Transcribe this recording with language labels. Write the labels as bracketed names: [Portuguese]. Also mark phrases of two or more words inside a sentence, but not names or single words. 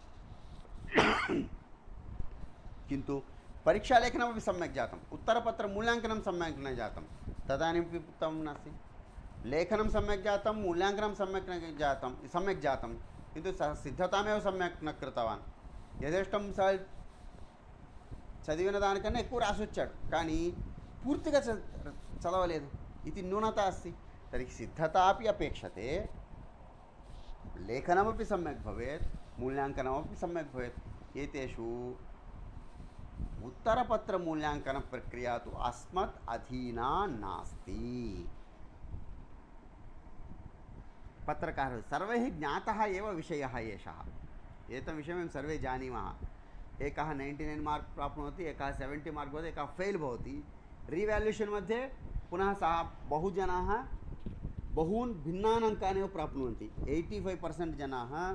[Sanskrit] किन्तु परीक्षालेखनमपि सम्यक् जातम्, उत्तरपत्रमूल्याङ्कनं सम्यक् न जातं, तदानीमपि उत्तमं नास्ति। लेखनं सम्यक् जातं, मूल्याङ्कनं सम्यक् न जातं, सम्यक् जातं, किन्तु सः सिद्धतामेव सम्यक् न कृतवान्। [Telugu] యథేష్టం చదివిన దానికన్నా ఎక్కువ రాసొచ్చాడు కానీ పూర్తిగా చదవలేదు ఇది న్యూనత [Sanskrit] अस्ति तर्हि सिद्धतापि अपेक्षते लेखनमपि सम्यक् भवेत् मूल्याङ्कनमपि सम्यक् भवेत् एतेषु उत्तरपत्रमूल्याङ्कनप्रक्रिया तु अस्मत् अधीना नास्ति पत्रकारः सर्वैः ज्ञातः एव विषयः एषः एतं विषयं वयं सर्वे जानीमः एकः 99 मार्क् प्राप्नोति एकः 70 मार्क् भवति एकः फेल् भवति रिवाल्यूशन् मध्ये पुनः सः बहुजनाः बहून् भिन्नान् अङ्कान् एव प्राप्नुवन्ति 85% जनाः